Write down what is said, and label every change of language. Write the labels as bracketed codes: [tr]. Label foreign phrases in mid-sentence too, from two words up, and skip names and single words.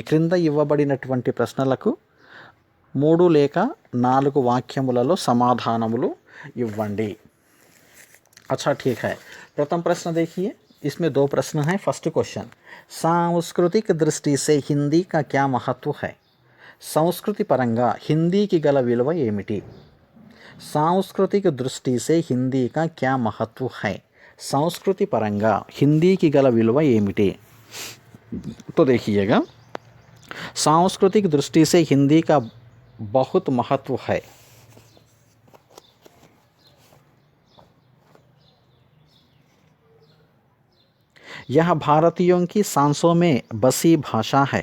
[te] క్రింద ఇవ్వబడినటువంటి ప్రశ్నలకు 3 లేక 4 వాక్యములలో సమాధానములు ఇవ్వండి. [hi] अच्छा ठीक है. प्रथम प्रश्न देखिए, इसमें 2 प्रश्न हैं. [en] first question, [hi] सांस्कृतिक दृष्टि से हिंदी का क्या महत्व है? [te] సంస్కృతి పరంగా హిందీకి గల విలువ ఏమిటి? [hi] सांस्कृतिक दृष्टि से हिंदी का क्या महत्व है? [te] संस्कृति पరంగా హిందీకి గల విలువ ఏమిటి? [hi] तो देखिएगा, सांस्कृतिक दृष्टि से हिंदी का बहुत महत्व है. यह भारतीयों की सांसों में बसी भाषा है.